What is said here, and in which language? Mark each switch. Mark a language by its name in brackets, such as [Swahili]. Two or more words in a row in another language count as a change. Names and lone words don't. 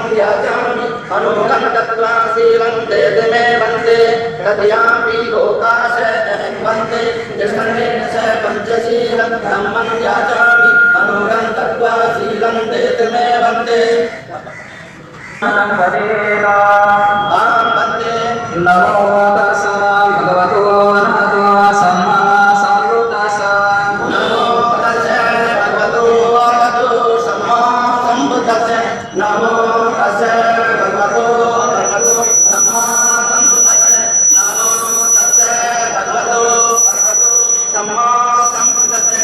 [Pali] याचामि अनुगं तत्त्वा शीलं वेद मे वन्दे तृतीयामपि लोकाय वन्दे त्रिसरणेन स पञ्चशीलं धम्मं याचामि अनुगं तत्त्वा शीलं वेद मे वन्दे नमो तस्सा भगवतो अरहतो सम्मा सम्बुद्धास्सा। नमो तस्सा भगवतो अरहतो सम्मा सम्बुद्धास्सा। नमो तस्सा भगवतो अरहतो सम्मा सम्बुद्धास्सा। नमो तस्सा भगवतो अरहतो सम्मा सम्बुद्धास्सा।